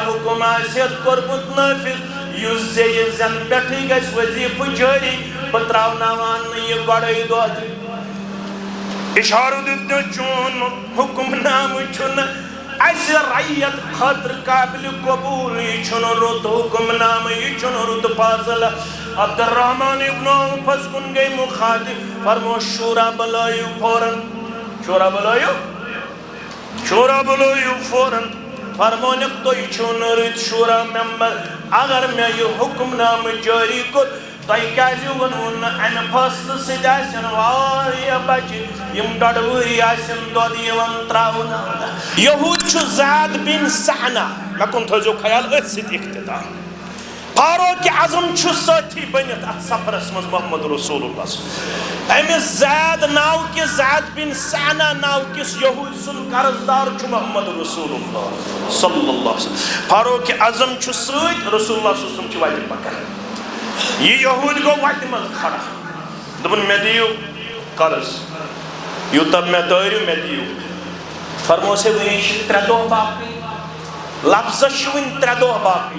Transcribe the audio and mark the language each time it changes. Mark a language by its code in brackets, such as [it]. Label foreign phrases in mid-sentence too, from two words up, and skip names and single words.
[ks] حُکم آسیٚتھ کوٚرمُت نٲفِظ یُس زیٚیہِ زٮ۪ن پٮ۪ٹھٕے گژھِ وظیفہٕ جٲری بہٕ تراوناوان نہٕ یہِ گۄڈَے دۄد اشارٕ دیُت چون حُکم نامہٕ چھُنہٕ اسہِ رعیت خٲطرٕ قابلِ قبوٗل یہِ چھُنہٕ رُت حُکم نامہٕ یہِ چھُنہٕ رُت فٲصلہٕ عبد الرحمن ابن عوفس کُن گٔے مُخاطب فرموس شورا بُلٲیِو فوراً شورا بُلٲیِو فوراً فرمونکھ تُہۍ چھِو نہٕ رٕتۍ شورا ممبر اگر مےٚ یہِ حُکم نامہٕ جٲری کوٚر تۄہہِ کیازِ ووٚنوٕ نہٕ امہِ فٲصلہٕ سۭتۍ آسن واریاہ بچہِ یِم 1.5 ؤری آسن دۄد یِوان تراونہٕ یہوٗد چھُ زید بن سعنہ مےٚ کُن تھٲیزیو خیال أتھۍ سۭتۍ اقتدا فاروق اعظم چھُ سٲتھی بٔنِتھ اتھ سفرس منٛز محمد رسول اللہ أمِس زید ناو کِس زید بن سعنہ ناو کِس یہوٗد سُنٛد قرضدار چھُ محمد رسول اللہ [ar] صلی اللہ علیہ [ks] وسلم فاروق اعظم چھُ سۭتۍ [ar] رسول اللہ صلی اللہ علیہ وسلم [ks] چھِ وتہِ پکان یہ یہود گو وتہِ منٛز کھڑا دوٚپُن مےٚ دِیِو قرض یوٗتاہ مےٚ دٲرِو مےٚ دِیِو فرموس ہے وٕنہِ چھِ 3 دۄہ باقٕے لفظس چھِ وٕنہِ 3 دۄہ باقٕے